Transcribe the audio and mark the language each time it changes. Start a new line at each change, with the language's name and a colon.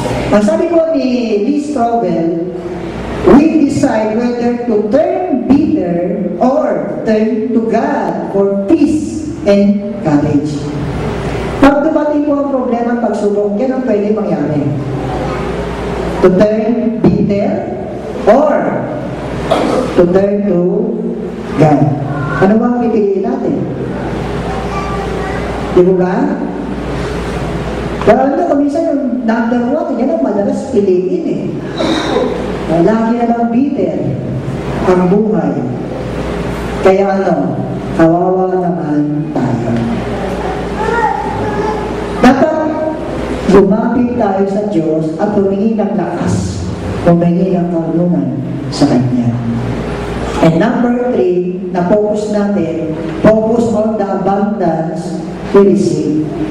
Filipino: Ang sabi ko ni
English: Lee Strobel, we decide whether to turn bitter or turn to God for peace and courage.
Filipino: Pag dumating po ang problema at pagsubok, yan ang pwede mangyari.
English: To turn bitter or to turn to God.
Filipino: Ano ba ang pipiliin natin? Di ba? Pero alam mo, minsan yung number one, yan ang madalas piliin eh. Lagi na lang bitter ang buhay. Kaya kawawa naman tayo. Dapat lumapit tayo sa Diyos at humingi ng lakas, humingi ng karunungan sa Kanya.
English: And number three,
Filipino: na focus natin,
English: focus on the abundance we receive.